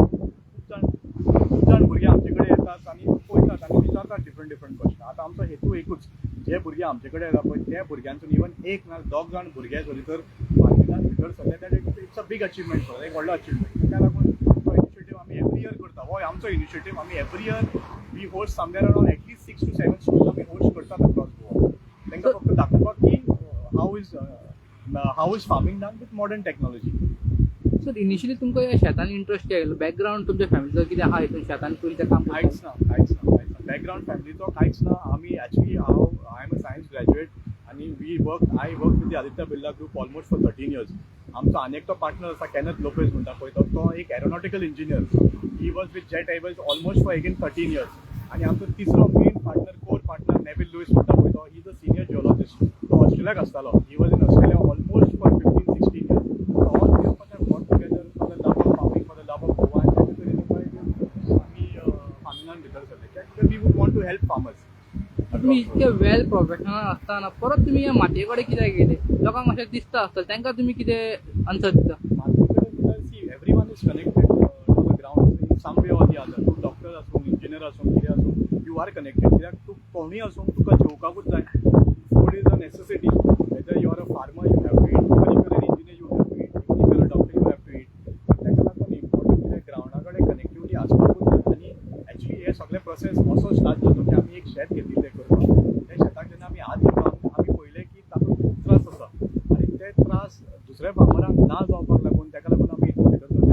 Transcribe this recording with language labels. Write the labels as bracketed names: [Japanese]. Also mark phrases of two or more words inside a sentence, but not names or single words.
[Konkani] खूब जाण भुरगे आमचे कडेन येतात आनी पळयतात आनी विचारतात [English] different question. [Konkani] आतां आमचो हेतू एकूच, जे भुरगे आमचे कडेन येता पळय त्या भुरग्यांसून इवन एक ना दोग जाण भुरगे जरी तर फार्मिंगान भितर सरले ते [English] it's a big achievement for [Konkani] एक व्हडलो अचिवमेंट. त्या लागून तो इनिशिएटीव आमी [English] every year [Konkani] करता. हो आमचो [English] initiative आमी every year we host somewhere around at least 6 to 7 schools [Konkani] आमी होस्ट करतात [English] across Goa. [Konkani] तांकां फक्त दाखोवपाक की [English] how is farming done with modern technology. [Konkani] सर इनिशियली तुमकां ह्या शेतान इंट्रस्ट केलो, बॅकग्राऊंड तुमच्या फॅमिलीचो कितें आहा हितून शेतान पयलीं तें काम कांयच ना. बॅकग्राऊंड फॅमिलीचो कांयच ना. आमी [English] actually I am a science graduate आनी I work with the Aditya Birla Group almost for 13 years. [Konkani] आमचो आनी एकटो पार्टनर आसा केनेथ लोपेज म्हणटा पळय तो एक [English] aeronautical engineer. he was with Jet Airways almost for again 13 years. [Konkani] आनी आमचो तिसरो [English] main partner core partner [Konkani] नेविल लुईस म्हणटा पळय तो [English] is a senior geologist. [Konkani] तो ऑस्ट्रेलियाक आसतालो. [English] he was in Australia almost for 15-16 years. all three of us got together for the love of farming, for the love of Goa. [Konkani] आमी फार्मिंगान भितर सरले. [English] we would want to help farmers. [Marathi] तुम्ही इतके [English] well professional [Marathi] असताना परत तुम्ही या [Konkani] मातये कडेन कित्याक गेले? लोकांक मातशें दिसता आसतलें, तांकां तुमी कितें आन्सर दिता? [English] See, everyone is connected to the ground in some way or the other. [Konkani] तूं डॉक्टर आसूं, इंजिनियर आसूं, कितें आसूं, [English] you are connected. [Konkani] कित्याक तूं कोणूय आसूं तुका जेवपाकूच जाय. [English] food is a necessity. whether you are a farmer you have to eat, even if you are an engineer you have to eat, even if you are a doctor you have to eat. [Konkani] ताका लागून इम्पॉर्टंट कितें ग्रावंडा कडेन कनेक्टिविटी आसपाकूच जाय. आनी एक्चुअली हे सगळे प्रोसेस असो स्टार्ट जालो की आमी एक शेत घेतिल्लें करपाक. त्या शेताक जेन्ना आमी हात दिलो आमी पळयलें की तातूंत खूब त्रास आसा आनी ते त्रास दुसऱ्या फार्मरांक ना जावपाक लागून ताका लागून आमी हितून भितर